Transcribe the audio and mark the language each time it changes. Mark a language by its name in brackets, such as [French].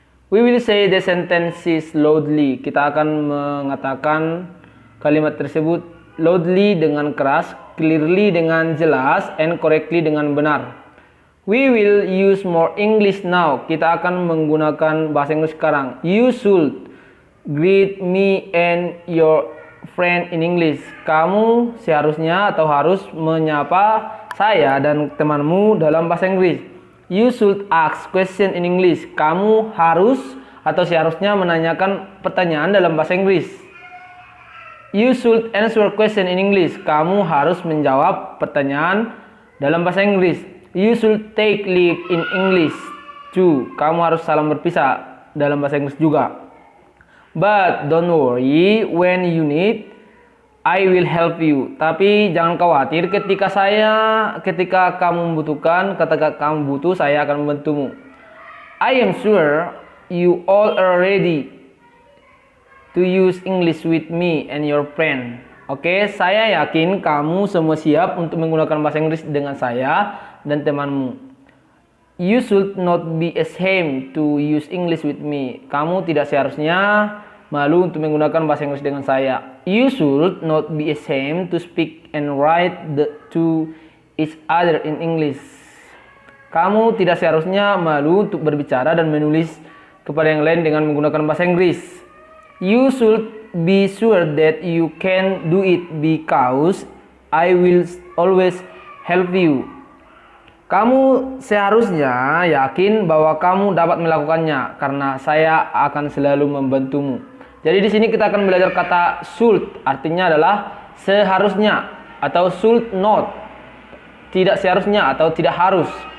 [English] We will say the sentences loudly. [Indonesian] Kita akan mengatakan kalimat tersebut loudly dengan keras, clearly dengan jelas, [English] and correctly [Indonesian] dengan benar. [English] We will use more English now. [Indonesian] Kita akan menggunakan bahasa Inggris sekarang. [English] You should greet me and your friend in English. [Indonesian] Kamu seharusnya atau harus menyapa saya dan temanmu dalam bahasa Inggris. [English] You should ask question in English. [Indonesian] Kamu harus atau seharusnya menanyakan pertanyaan dalam bahasa Inggris. [English] You should answer question in English. [Indonesian] Kamu harus menjawab pertanyaan dalam bahasa Inggris. [English] You should take leave in English too. [Indonesian] Kamu harus salam berpisah dalam bahasa Inggris juga. [English] But don't worry, when you need, I will help you. [Indonesian] Tapi jangan khawatir, ketika kamu membutuhkan, ketika kamu butuh, saya akan membantumu. [English] I am sure you all are ready to use English with me and your friend. [Indonesian] Oke, saya yakin kamu semua siap untuk menggunakan bahasa Inggris dengan saya dan temanmu. [English] You should not be ashamed to use English with me. [Indonesian] Kamu tidak seharusnya malu untuk menggunakan bahasa Inggris dengan saya. [English] You should not be ashamed to speak and write to each other in English. [Indonesian] Kamu tidak seharusnya malu untuk berbicara dan menulis kepada yang lain dengan menggunakan bahasa Inggris. [English] You should be sure that you can do it because I will always help you. [Indonesian] Kamu seharusnya yakin bahwa kamu dapat melakukannya karena saya akan selalu membantumu. Jadi di sini kita akan belajar kata should, artinya adalah seharusnya, atau should not, tidak seharusnya atau tidak harus.